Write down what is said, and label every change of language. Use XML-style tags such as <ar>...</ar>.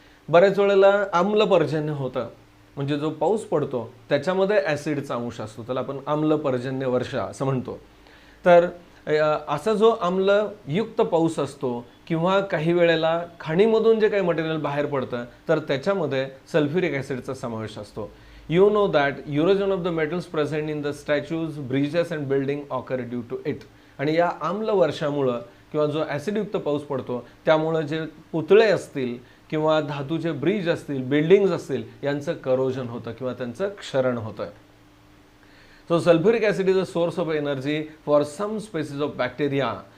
<mr>बऱ्याच वेळेला आम्लपर्जन्य होतं, म्हणजे जो पाऊस पडतो त्याच्यामध्ये ॲसिडचा अंश असतो, त्याला आपण आम्लपर्जन्य वर्षा असं म्हणतो. तर असा जो आम्लयुक्त पाऊस असतो किंवा काही वेळेला खाणीमधून जे काही मटेरियल बाहेर पडतं तर त्याच्यामध्ये सल्फ्युरिक ॲसिडचा समावेश असतो.</mr> <en>You know that erosion of the metals present in the statues, bridges and building occur due to it.</en> <mr>आणि या आम्ल वर्षामुळं किंवा जो ॲसिडयुक्त पाऊस पडतो त्यामुळं जे पुतळे असतील किंवा धातूचे ब्रिज असतील, बिल्डिंग्स असतील यांचं करोजन होतं किंवा त्यांचं क्षरण होतं.</mr> <en>So sulphuric acid is a source of energy for some species of bacteria.</en>